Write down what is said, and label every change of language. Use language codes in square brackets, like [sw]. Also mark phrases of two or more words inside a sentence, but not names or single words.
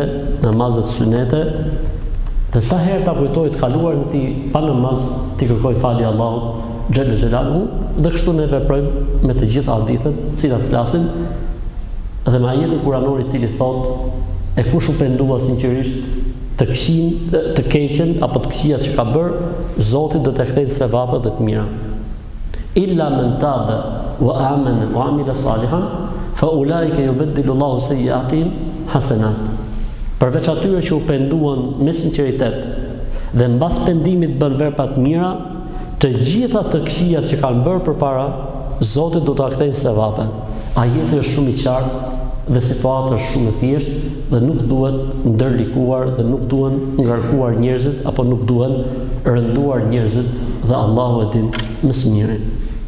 [sq] namazet sunete, dhe sa herë ta kujtoj të kaluar në ti pa namaz, ti kërkoj falje Allahut [ar] جل جلاله, [sq] dhe kështu ne veprojmë me të gjitha hadithet, të cilat flasin dhe me ajetin kuranor i cili thotë e kush u pendua sinqerisht të keqen apo të këqijat që ka bërë, Zoti do t'i kthejë sevapet dhe të mira. [ar] إلا من تاب وآمن وعمل صالحا فأولئك يبدل الله سيئاتهم حسنات. [sq] Përveç atyre që u penduan me sinqeritet dhe mbas pendimit bën vepra të mira, të gjitha të këqijat që kanë bërë përpara, Zoti do t'a kthejë sevapet. Ajeti është shumë i qartë dhe situata është shumë e thjeshtë dhe nuk duhet ndërlikuar dhe nuk duhen ngarkuar njerëzit apo nuk duhen rënduar njerëzit dhe Allahu e din më së miri.